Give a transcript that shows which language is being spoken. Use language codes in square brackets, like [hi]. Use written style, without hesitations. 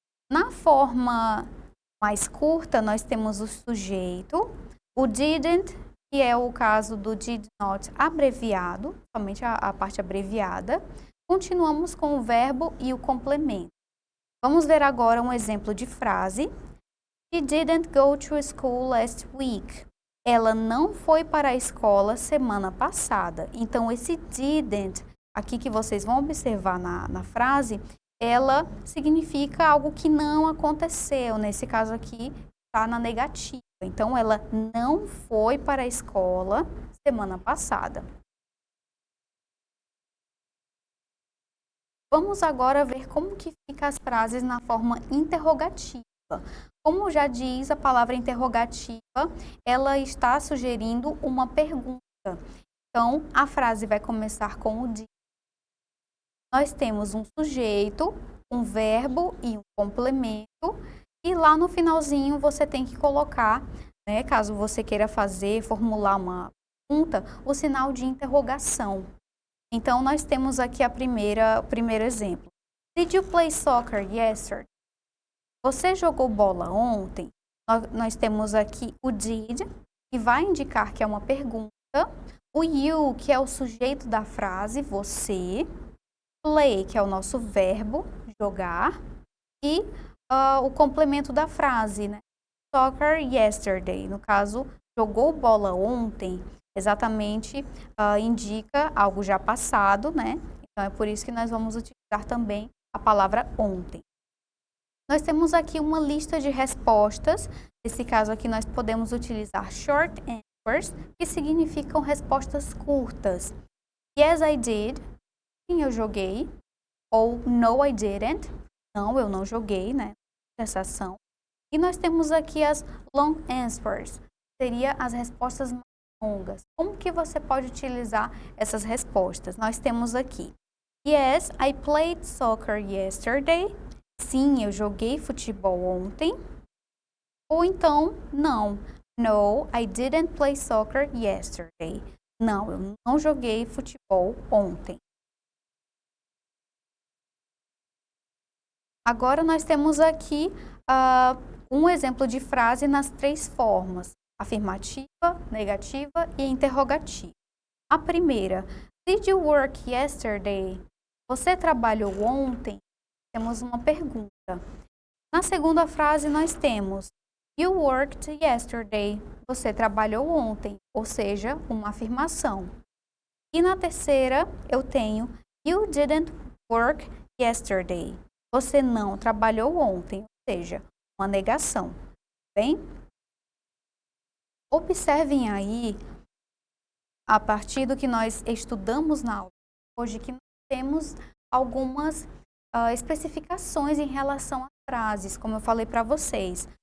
[pt] Na forma mais curta, nós temos o sujeito, o didn't, que é o caso do did not abreviado, somente a parte abreviada. Continuamos com o verbo e o complemento. Vamos ver agora um exemplo de frase. [en] She didn't go to school last week. [pt] Ela não foi para a escola semana passada. Então, esse didn't, aqui que vocês vão observar na frase, ela significa algo que não aconteceu. Nesse caso aqui, está na negativa. Então, ela não foi para a escola semana passada. Vamos agora ver como que fica as frases na forma interrogativa. Como já diz a palavra interrogativa, ela está sugerindo uma pergunta. Então, a frase vai começar com o did. Nós temos um sujeito, um verbo e um complemento. E lá no finalzinho você tem que colocar, né, caso você queira formular uma pergunta, o sinal de interrogação. Então, nós temos aqui o primeiro exemplo. [en] Did you play soccer yesterday? [pt] Você jogou bola ontem? Nós temos aqui o did, que vai indicar que é uma pergunta. O you, que é o sujeito da frase, você. Play, que é o nosso verbo, jogar. E o complemento da frase, né? Soccer yesterday. No caso, jogou bola ontem, exatamente indica algo já passado, né? Então, é por isso que nós vamos utilizar também a palavra ontem. Nós temos aqui uma lista de respostas. Nesse caso aqui, nós podemos utilizar short answers, que significam respostas curtas. [en] Yes, I did. [pt] Sim, eu joguei. Ou [en] no, I didn't. [pt] Não, eu não joguei, né? Essa ação. E nós temos aqui as long answers. Seria as respostas mais longas. Como que você pode utilizar essas respostas? Nós temos aqui. [en] Yes, I played soccer yesterday. [pt] Sim, eu joguei futebol ontem. Ou então, não. [en] No, I didn't play soccer yesterday. [pt] Não, eu não joguei futebol ontem. Agora nós temos aqui um exemplo de frase nas 3 formas: afirmativa, negativa e interrogativa. A primeira, [en] did you work yesterday? [pt] Você trabalhou ontem? Temos uma pergunta. Na segunda frase nós temos, [en] you worked yesterday. [pt] Você trabalhou ontem, ou seja, uma afirmação. E na terceira eu tenho, [en] you didn't work yesterday. [pt] Você não trabalhou ontem, ou seja, uma negação. Bem? Observem aí, a partir do que nós estudamos na aula hoje, que nós temos algumas especificações em relação às frases, como eu falei para vocês.